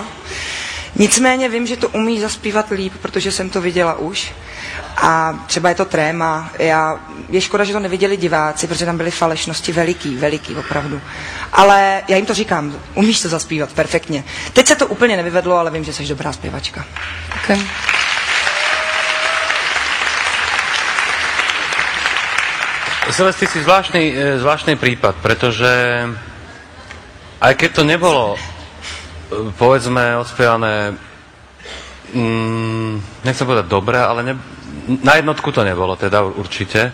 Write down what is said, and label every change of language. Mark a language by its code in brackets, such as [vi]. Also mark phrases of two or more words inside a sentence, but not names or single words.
[cs] Nicméně vím, že to umí zaspívat líp, protože jsem to viděla už. A třeba je to tréma. Je škoda, že to neviděli diváci, protože tam byly falešnosti veliký opravdu. Ale já jim to říkám, umíš to zaspívat perfektně. Teď se to úplně nevyvedlo, ale vím, že jsi dobrá zpěvačka. Okay. [sk] Celeste, si zvláštny prípad, pretože aj keď to nebolo, povedzme, odspievané, nechcem povedať dobre, ale na jednotku to nebolo, teda určite.